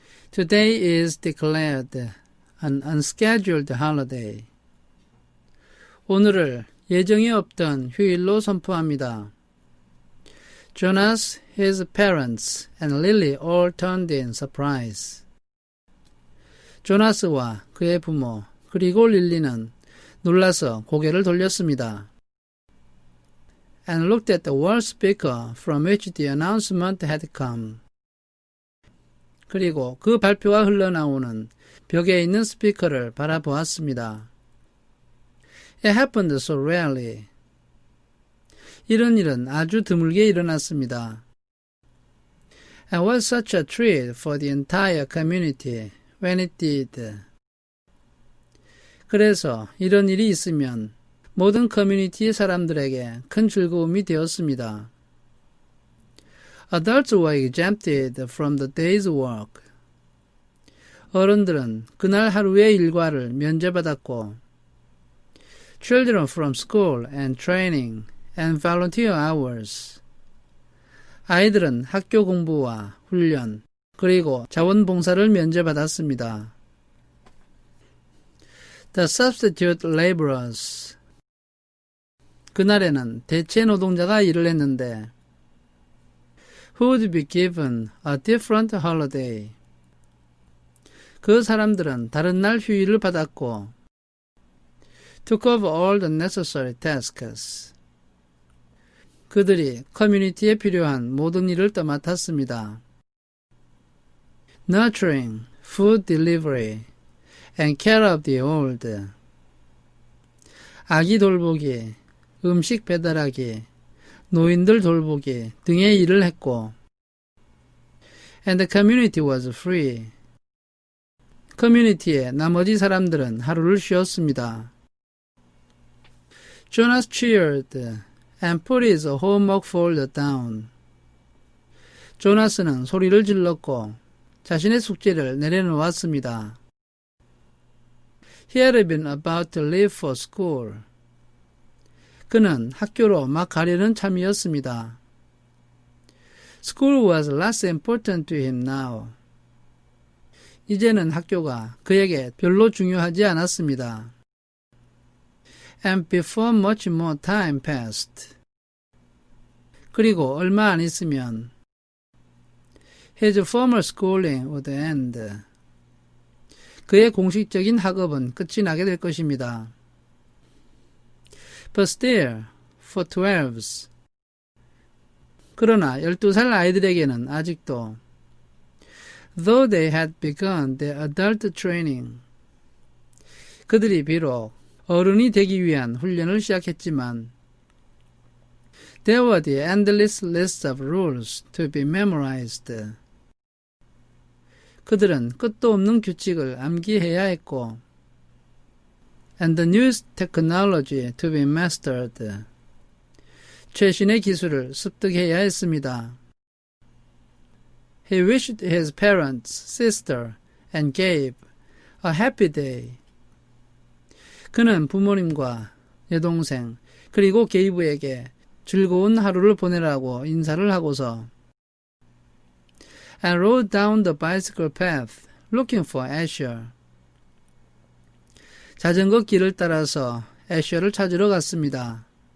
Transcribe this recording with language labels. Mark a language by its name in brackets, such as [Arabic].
[English] Today is declared an unscheduled holiday. [Korean] 오늘을 예정이 없던 휴일로 선포합니다. [English] Jonas, his parents, and Lily all turned in surprise. [Korean] 조나스와 그의 부모, 그리고 릴리는 놀라서 고개를 돌렸습니다. [English] And looked at the wall speaker from which the announcement had come. [Korean] 그리고 그 발표가 흘러나오는 벽에 있는 스피커를 바라보았습니다. [English] It happened so rarely. [Korean] 이런 일은 아주 드물게 일어났습니다. [English] And was such a treat for the entire community when it did. [Korean] 그래서 이런 일이 있으면 모든 커뮤니티의 사람들에게 큰 즐거움이 되었습니다. [English] Adults were exempted from the day's work. 어른들은 그날 하루의 일과를 면제받았고, children from school and training and volunteer hours. [Korean] 아이들은 학교 공부와 훈련, 그리고 자원봉사를 면제받았습니다. [English] The substitute laborers. 그날에는 대체 노동자가 일을 했는데, who would be given a different holiday. 그 사람들은 다른 날 휴일을 받았고, took over all the necessary tasks. [Korean] 그들이 커뮤니티에 필요한 모든 일을 떠맡았습니다. [English] Nurturing, food delivery, and care of the old. [Korean] 아기 돌보기, 음식 배달하기, 노인들 돌보기 등의 일을 했고, and the community was free. 커뮤니티의 나머지 사람들은 하루를 쉬었습니다. [English] Jonas cheered and put his homework folder down. [Korean] 조나스는 소리를 질렀고 자신의 숙제를 내려놓았습니다. [English] He had been about to leave for school. [Korean] 그는 학교로 막 가려는 참이었습니다. [English] School was less important to him now. [Korean] 이제는 학교가 그에게 별로 중요하지 않았습니다. [English] And before much more time passed. 그리고 얼마 안 있으면 his formal schooling would end. [Korean] 그의 공식적인 학업은 끝이 나게 될 것입니다. [English] But still, for 12s. 그러나 12살 아이들에게는 아직도 though they had begun their adult training. 그들이 비록 어른이 되기 위한 훈련을 시작했지만 there were the endless lists of rules to be memorized. 그들은 끝도 없는 규칙을 암기해야 했고 and the newest technology to be mastered. [Korean] 최신의 기술을 습득해야 했습니다. [English] He wished his parents, sister, and Gabe a happy day. [Korean] 그는 부모님과 여동생 그리고 게이브에게 즐거운 하루를 보내라고 인사를 하고서 and rode down the bicycle path looking for Asher. 자전거 길을 따라서 애셔를 찾으러 갔습니다.